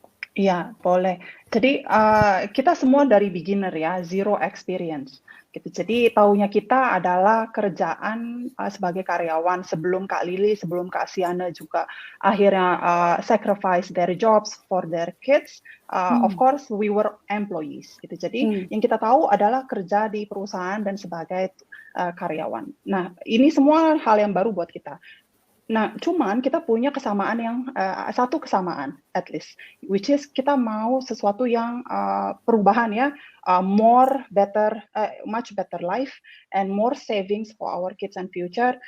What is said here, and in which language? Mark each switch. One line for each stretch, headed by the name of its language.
Indonesian: Iya, boleh. Jadi kita semua dari beginner ya, zero experience. Gitu. Jadi taunya kita adalah kerjaan sebagai karyawan sebelum Kak Lily, sebelum Kak Siana juga akhirnya
English: sacrifice their jobs for their kids. Of course, we were employees.
Indonesian: Gitu. Jadi yang kita tahu adalah kerja di perusahaan dan sebagai karyawan. Nah, ini semua hal yang baru buat kita. Nah, cuman kita punya kesamaan yang satu kesamaan
English: at least, which is
Indonesian: kita mau sesuatu yang perubahan ya,
English: much better life and more savings for our kids and future.